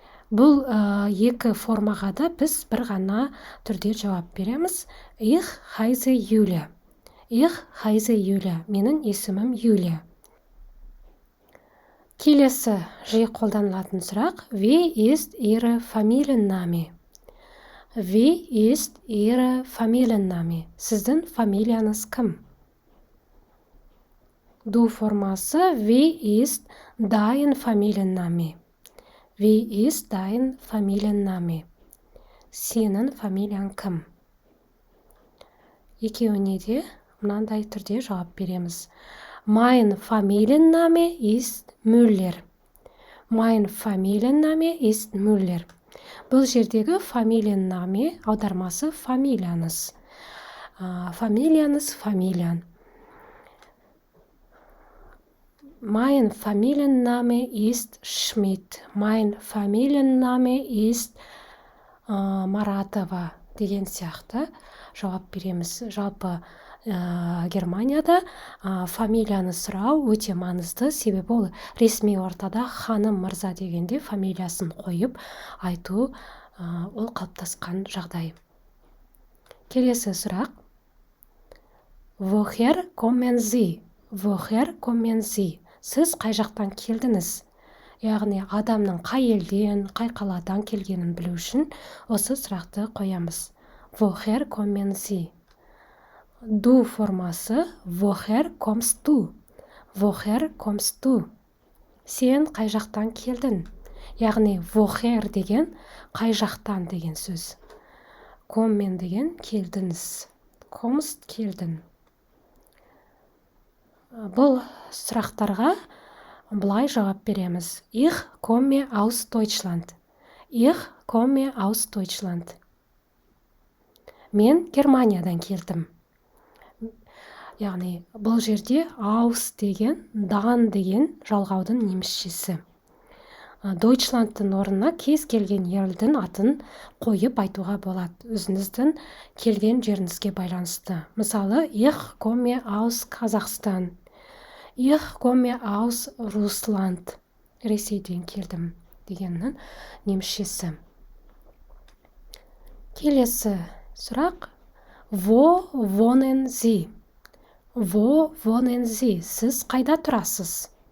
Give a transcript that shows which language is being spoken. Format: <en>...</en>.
<kk>Бұл екі формаға да біз бір ғана түрде жауап береміз.</kk> <de>Ich heiße Julia. Ich heiße Julia.</de> <kk>Менің есімім Юлия. Келесі жиі қолданылатын сұрақ.</kk> <de>Wie ist Ihre Familienname? Wie ist Ihre Familienname?</de> <kk>Сіздің фамилияңыз кім?</kk> <de>Du формасы Wie ist dein Familienname? Wie ist dein Familienname?</de> <kk>Сенің фамилияң кім? Екеуіне де мынандай түрде жауап береміз.</kk> <de>Mein Familienname ist Müller. Mein Familienname ist Müller.</de> <kk>Бұл жердегі Familienname аудармасы фамилияңыз. Фамилияңыз фамилияң.</kk> <de>Mein Familienname ist Schmidt. Mein Familienname ist</de> <kk>Маратова деген сияқты жауап береміз. Жалпы Германияда фамилияны сұрау өте маңызды, себебі ол ресми ортада ханым мырза дегенде фамилиясын қойып айту ол қалыптасқан жағдай.</kk> <de>Келесі сұрақ. Woher kommen Sie? Woher kommen Sie?</de> <kk>Сіз қай жақтан келдіңіз? Яғни адамның қай елден, қай қаладан келгенін білу үшін осы сұрақты қоямыз.</kk> <de>Woher kommen Sie? Du формасы woher kommst du? Woher kommst du?</de> <kk>Сен қай жақтан келдің? Яғни woher деген қай жақтан деген сөз. Kommen деген келдіңіз. Kommst келдің. Бұл сұрақтарға былай жауап береміз.</kk> <de>Ich komme aus Deutschland. Ich komme aus Deutschland.</de> <kk>Мен Германиядан келдім. Яғни бұл жерде aus деген, дан деген жалғаудың немісшесі. Deutschlandтың орнына кез келген елдің атын қойып айтуға болады. Өзіңіздің келген жеріңізге байланысты.</kk> <de>Мысалы, ich komme aus Қазақстан. Ich komme aus Russland.</de> <kk>Ресейден келдім дегеннің немісшесі.</kk> <de>Келесі сұрақ. Wo wohnen Sie? Wo wohnen Sie?</de> <kk>Сіз қайда тұрасыз?</kk>